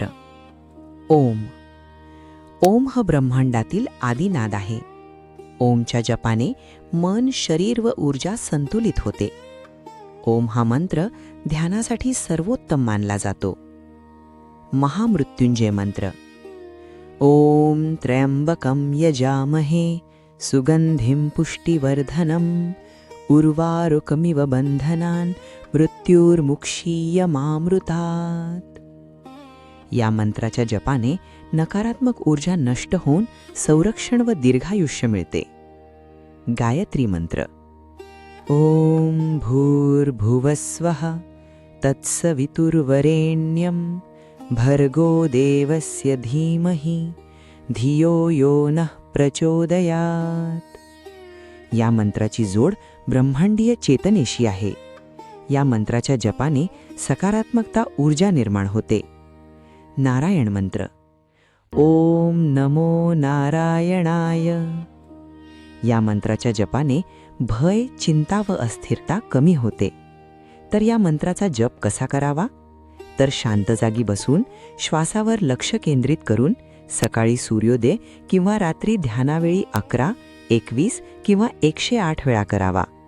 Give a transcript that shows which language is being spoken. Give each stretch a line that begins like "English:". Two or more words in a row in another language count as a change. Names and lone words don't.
Marathi: ओम. ओम हा ब्रह्मांडातील आदिनाद आहे. ओमच्या जपाने मन, शरीर व ऊर्जा संतुलित होते. ओम हा मंत्र ध्यानासाठी सर्वोत्तम मानला जातो. महामृत्युंजय मंत्र.
Sanskrit: ओम त्र्यंबकं यजामहे सुगंधिं पुष्टिवर्धनम् उर्वारुकमिव बंधनान् मृत्युर्मुक्षीयमामृतात्.
Marathi: या मंत्राच्या जपाने नकारात्मक ऊर्जा नष्ट होऊन संरक्षण व दीर्घायुष्य मिळते. गायत्री मंत्र.
Sanskrit: ओम भूर्भुवस्वः तत्सवितुर्वरेण्यं भर्गो देवस्य धीमहि धियो यो नः प्रचोदयात्.
Marathi: या मंत्राची जोड ब्रह्मांडीय चेतनेशी आहे. या मंत्राच्या जपाने सकारात्मकता ऊर्जा निर्माण होते. नारायण मंत्र.
Sanskrit: ओम नमो नारायणाय.
Marathi: या मंत्राच्या जपाने भय, चिंता व अस्थिरता कमी होते. तर या मंत्राचा जप कसा करावा? तर शांत जागी बसून श्वासावर लक्ष केंद्रित करून सकाळी सूर्योदय किंवा रात्री ध्यानावेळी 11, 21 किंवा 108 वेळा करावा.